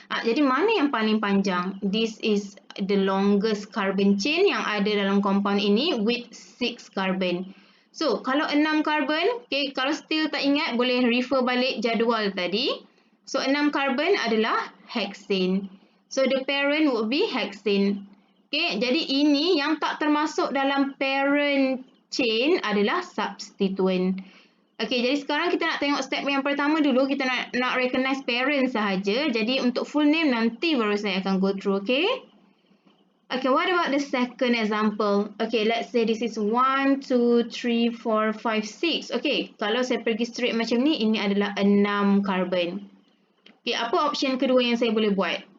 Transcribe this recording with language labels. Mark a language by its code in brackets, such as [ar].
[ms] Jadi, mana yang paling panjang? [en] This is the longest carbon chain [ms] yang ada dalam [en] compound ini with 6 carbon. [ms] So, kalau 6 carbon, okay, kalau still tak ingat, boleh refer balik jadual tadi. So, 6 carbon adalah hexane. [en] So, the parent would be hexane. [ms] Okay, jadi ini yang tak termasuk dalam parent chain adalah substituent. Okay, jadi sekarang kita nak tengok step yang pertama dulu. Kita nak recognize parent sahaja. Jadi untuk full name nanti baru saya akan [en] go through, [ms] okay? [en] Okay, what about the second example? Okay, let's say this is 1, 2, 3, 4, 5, 6. [ms] Okay, kalau saya pergi straight macam ni, ini adalah 6 carbon. Okay, apa option kedua yang saya boleh buat?